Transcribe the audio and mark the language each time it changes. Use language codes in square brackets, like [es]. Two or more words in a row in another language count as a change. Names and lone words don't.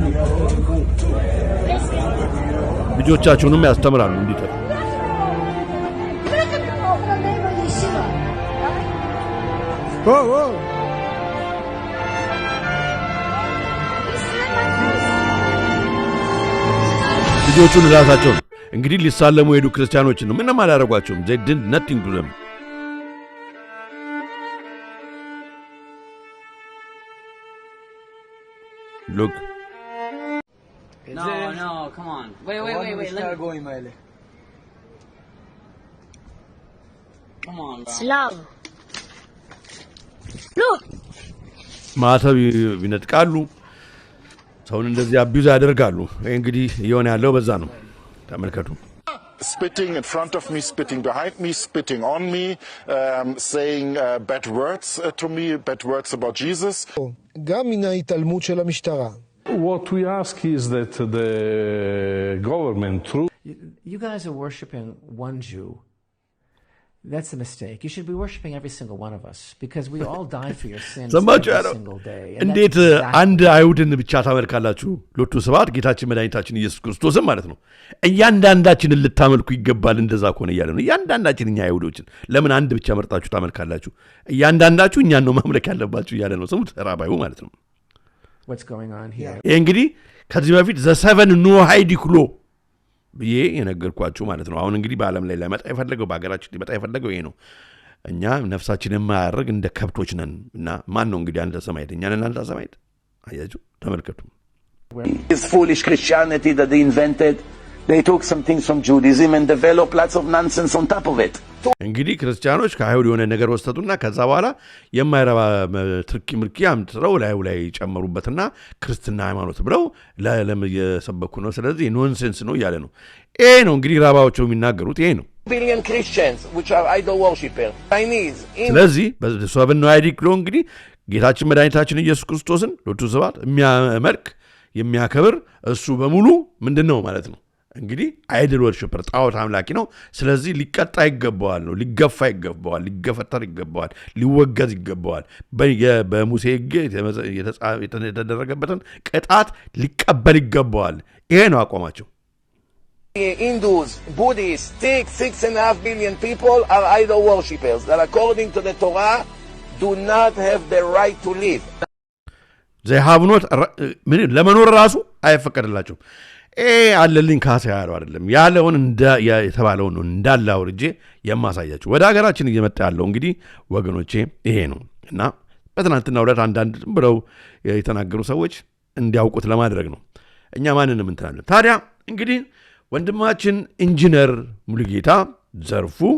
[am] ልጆቻቸውንም ያስተምራሉ እንዲጠሩ ልጆቹን ራሳቸው እንግዲህ ሊሳለሙ ሄዱ ክርስቲያኖች ነው ምንም አላረጓቸውም [en] they did nothing to them look no come on wait let me go in come on bro Slav look [am] ማተብ ይነጥቃሉ ሰውን እንደዚህ አቢዩዝ ያደርጋሉ እንግዲህ የሆነ ያለው በዛ ነው ተመልከቱ [en] spitting in front of me spitting behind me spitting on me saying bad words to me bad words about Jesus [he] גם מן ההתעלמות של המשטרה [en] What we ask is that the government through You guys are worshiping one Jew That's a mistake. You should be worshiping every single one of us because we all die for your sins every single day. [am] እንዴት አንድ አይሁድን ብቻ ታመልካላችሁ? ሎቱ ስብሐት ጌታችን መድኃኒታችን ኢየሱስ ክርስቶስን ማለት ነው። እያንዳንዳችንን ልታመልኩ ይገባል እንደዛ ከሆነ እያለ ነው። እያንዳንዳችን እኛ አይሁዶችን ለምን አንድ ብቻ መርጣችሁ ታመልካላችሁ? እያንዳንዳችሁ እኛን ነው ማምለክ ያለባችሁ እያለ ነው። ስሙት ራባዩ ማለት ነው። [en] What's going on here? [am] እንግዲህ ከዚህ በፊት [en] the seven Noahide law [am] ብዬ የነገርኳችሁ ማለት ነው። አሁን እንግዲህ በዓለም ላይ ለመጣ የፈለገው በአገራችን ሊመጣ የፈለገው ይሄ ነው። እኛ ነፍሳችንን ማያርግ እንደ ከብቶች ነን እና ማን ነው እንግዲህ አንተ ሰማይት እኛን እናንተ ሰማይት አያችሁ ተመልከቱ [en] This foolish Christianity that they invented they took some things from Judaism and developed lots of nonsense on top of it [am] እንግዲህ ክርስቲያኖች ከአይሁድ የሆነ ነገር ወሰዱና ከዛ በኋላ የማይረባ ትርኪ ምርኪ አምጥተው ላይ ጨመሩበትና ክርስትና ሃይማኖት ብለው ለዓለም የሰበኩ ነው ስለዚህ ኖንሴንስ ነው ያለ ነው ይሄ ነው እንግዲህ ራባዎቹ የሚናገሩት ይሄ ነው [en] billion Christians which are idol worshippers Chinese [am] ስለዚህ በሰብን ነው [en] Noahide law [am] እንግዲህ ጌታችን መድኃኒታችን ኢየሱስ ክርስቶስን ሎቱ ስብሐት የሚያመልክ የሚያከብር እሱ በሙሉ ምንድነው ማለት ነው እንግዲህ [en] idol worshipper [am] ጣዖት አምላኪ ነው ስለዚህ ሊቀጣ ይገባዋል ነው ሊገፋ ይገባዋል ሊገፈተር ይገባዋል ሊወገዝ ይገባዋል በሙሴ ሕግ የተደረገበትን ቅጣት ሊቀበል ይገባዋል ይሄ ነው አቋማቸው [en] Hindus, Buddhists, 6.5 billion people are idol worshippers that according to the Torah do not have the right to live. They have not [am] ለመኖር ራሱ አይፈቀድላቸውም አለልኝ ካሳ ያለው አይደለም ያለውን የተባለው ነው እንዳለ አውርጄ የማሳያችሁ ወደ ሀገራችን እየመጣ ያለው እንግዲህ ወገኖቼ ይሄ ነው እና በትናንትናው ዕለት አንዳንድ ብለው የተናገሩ ሰዎች እንዲያውቁት ለማድረግ ነው እኛ ማንንም እንተናለን ታዲያ እንግዲህ ወንድማችን ኢንጂነር ሙሉጌታ ዘርፉ